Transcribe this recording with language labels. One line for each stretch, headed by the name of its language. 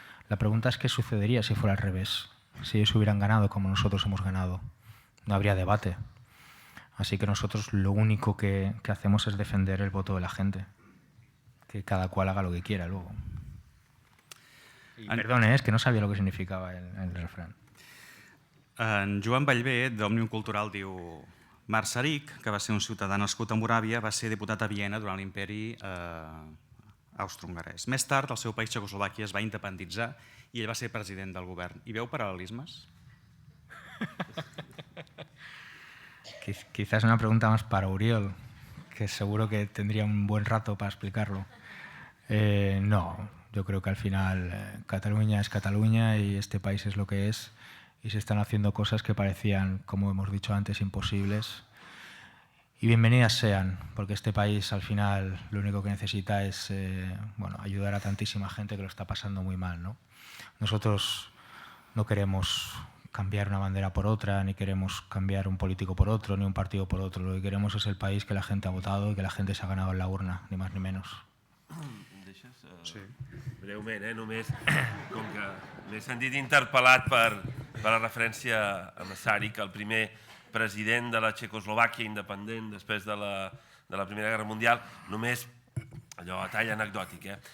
Spanish: La pregunta es qué sucedería si fuera al revés, si ellos hubieran ganado como nosotros hemos ganado. No habría debate. Así que nosotros lo único que hacemos es defender el voto de la gente. Que cada cual haga lo que quiera luego. Perdone, es que no sabía lo que significaba el refrán.
Catalan: En Joan Ballbé, d'Òmnium Cultural, diu Marc Saric, que va ser un ciutadà nascut a Moràvia, va ser diputat a Viena durant l'imperi austro-hongarès. Més tard, el seu país, Txecoslovàquia, es va independitzar i ell va ser president del govern. Hi veu paral·lelismes?
Spanish: Quizás una pregunta más para Oriol, que seguro que tendría un buen rato para explicarlo. No, yo creo que al final Cataluña es Cataluña y este país es lo que es y se están haciendo cosas que parecían, como hemos dicho antes, imposibles. Y bienvenidas sean, porque este país al final lo único que necesita es ayudar a tantísima gente que lo está pasando muy mal, ¿no? Nosotros no queremos cambiar una bandera por otra, ni queremos cambiar un político por otro, ni un partido por otro. Lo que queremos es el país que la gente ha votado y que la gente se ha ganado en la urna, ni más ni menos. Sí.
Catalan: Breument, només, com que m'he sentit interpel·lat per la referència a Masaryk, el primer president de la Txecoslovàquia independent després de la Primera Guerra Mundial, només allò a tall anecdòtic.